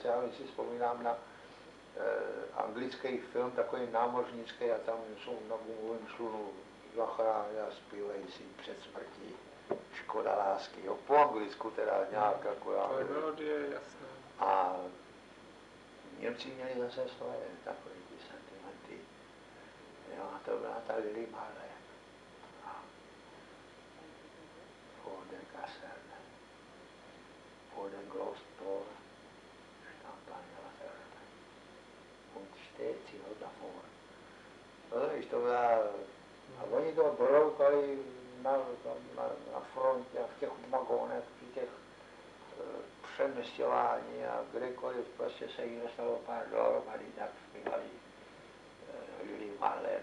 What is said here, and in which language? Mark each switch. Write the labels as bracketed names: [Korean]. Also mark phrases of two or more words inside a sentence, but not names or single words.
[Czech] Já si vzpomínám na anglický film, takový námořnický, a tam jsou na gumovém člunu zachrání a zpívají si před smrtí Škoda lásky, jo, po anglicku teda nějak jako já. To je melodie, jasné. A Němci měli zase svoje takové ty sentimenty. Jo, a to byla ta Lili Marley. [German] Vor der Kaserne, vor den Glostor, stand eine Laterne. Und steht sie noch davor. [Czech] No, víš, to byla... A oni to broukali na frontě a v těch vagónech, v těch přemysťování a kdekoliv prostě se jí dostalo pár dohromady, tak zpívali Lili Marley.